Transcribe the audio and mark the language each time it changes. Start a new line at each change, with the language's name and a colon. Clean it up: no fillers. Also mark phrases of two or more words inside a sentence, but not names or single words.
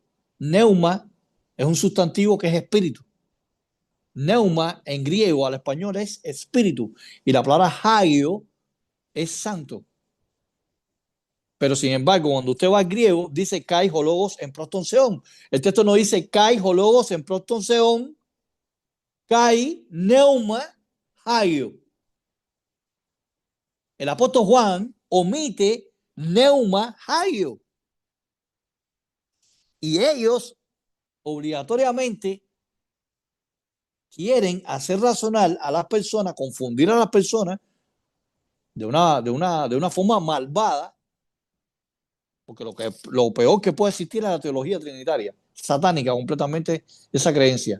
Spanish: Neuma es un sustantivo que es espíritu. Neuma en griego al español es espíritu. Y la palabra hagio es santo. Pero sin embargo, cuando usted va al griego, dice
Greek: καὶ ὁ λόγος ἦν πρὸς τὸν θεόν.
Spanish: El texto no dice
Greek: καὶ ὁ λόγος ἦν πρὸς τὸν θεόν, καὶ πνεῦμα ἅγιον.
Spanish: El apóstol Juan omite
Greek: πνεῦμα ἅγιον.
Spanish: Y ellos obligatoriamente quieren hacer razonar a las personas, confundir a las personas de una forma malvada, porque lo peor que puede existir es la teología trinitaria, satánica completamente esa creencia.